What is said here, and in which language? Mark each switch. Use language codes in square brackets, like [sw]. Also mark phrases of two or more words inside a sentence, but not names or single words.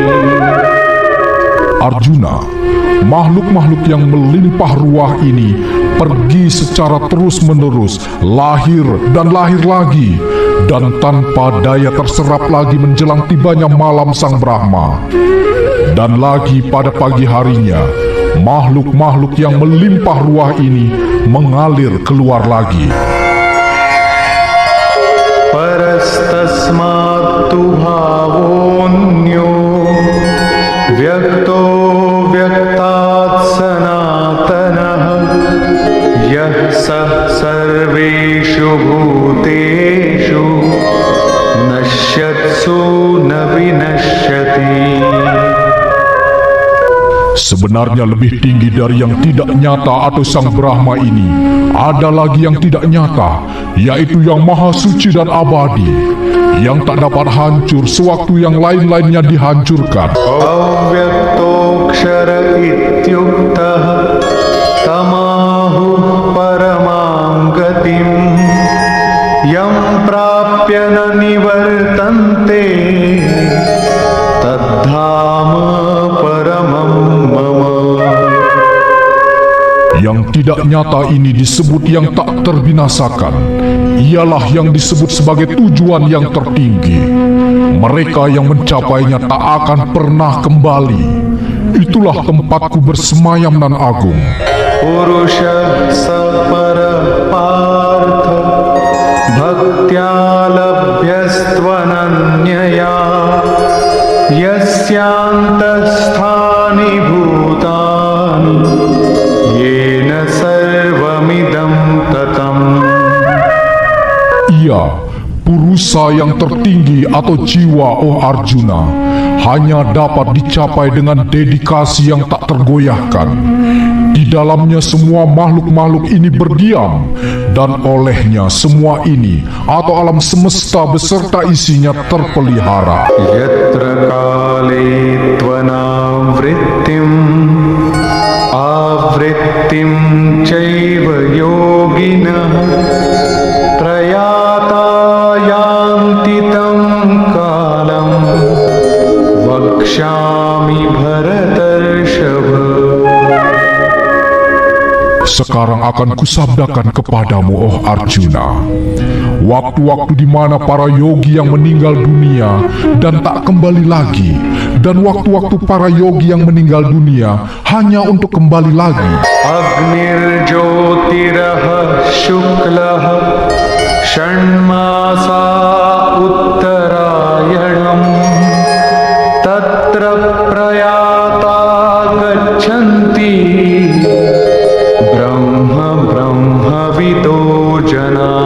[id] Arjuna, makhluk-makhluk yang melimpah ruah ini pergi secara terus-menerus, lahir dan lahir lagi, dan tanpa daya terserap lagi menjelang tibanya malam Sang Brahma. Dan lagi pada pagi harinya, makhluk-makhluk yang melimpah ruah ini mengalir keluar lagi. [sa] Parastasmat tu bhavonyo vyakto vyaktat sanatanah yah sah sarveshu bhuteshu nashyatsu na vinashyati. [id] Sebenarnya lebih tinggi dari yang tidak nyata atau Sang Brahma ini, ada lagi yang tidak nyata, yaitu yang maha suci dan abadi, yang tak dapat hancur sewaktu yang lain-lainnya dihancurkan. [sa] Avyaktoksara ityuktah tamahu paramam gatim yam prapya na nivartante tadhama paramam mama. [id] Yang tidak nyata ini disebut yang tak terbinasakan. Ialah yang disebut sebagai tujuan yang tertinggi. Mereka yang mencapainya tak akan pernah kembali. Itulah tempatku bersemayam nan agung. [sa] Purusha sapara partha bhaktya labhyastvananyaya yasyantasthani bhutani yena sarvamidam tatam. [id] Ia, purusa yang tertinggi atau jiwa, oh Arjuna, hanya dapat dicapai dengan dedikasi yang tak tergoyahkan. Di dalamnya semua makhluk-makhluk ini berdiam, dan olehnya semua ini atau alam semesta beserta isinya terpelihara. [sa] Yatra kale tvanavrittim avrittim chaiva yoginah prayata yanti tam kalam vakshami bharatarshava. [id] sekarang akan kusabdakan kepadamu, oh Arjuna. Waktu-waktu di mana para yogi yang meninggal dunia dan tak kembali lagi, dan waktu-waktu para yogi yang meninggal dunia hanya untuk kembali lagi. [sa] Agnir Jyotirah Shuklah Shanmasa Uttarayanam Tatra Prayata Gachanti Brahma Brahma Vido Jana.